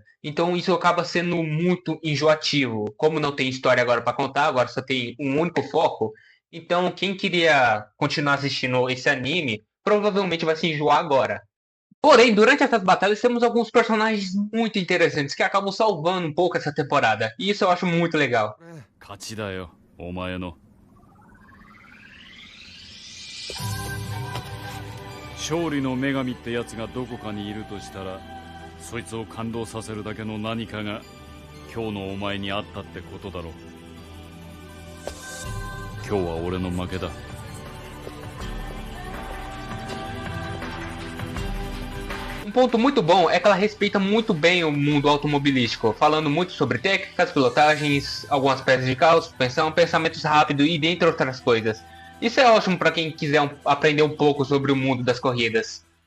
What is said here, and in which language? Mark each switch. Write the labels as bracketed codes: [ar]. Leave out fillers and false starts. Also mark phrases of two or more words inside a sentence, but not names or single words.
[pt] Então isso acaba sendo muito enjoativo. Como não tem história agora para contar, agora só tem um único foco. Então quem queria continuar assistindo esse anime, provavelmente vai se enjoar agora. Porém, durante essas batalhas temos alguns personagens muito interessantes que acabam salvando um pouco essa temporada. E isso eu acho muito legal. [ja] 勝利の女神ってやつがどこかにいるとしたら、そいつを感動させるだけの何かが今日のお前にあったってことだろう。今日は俺の負けだ。 [pt] Um ponto muito bom é que ela respeita muito bem o mundo automobilístico, falando muito sobre técnicas, pilotagens, algumas peças de carro, suspensão, pensamentos rápidos e dentre outras coisas. Isso é ótimo para quem quiser aprender um pouco sobre o mundo das corridas.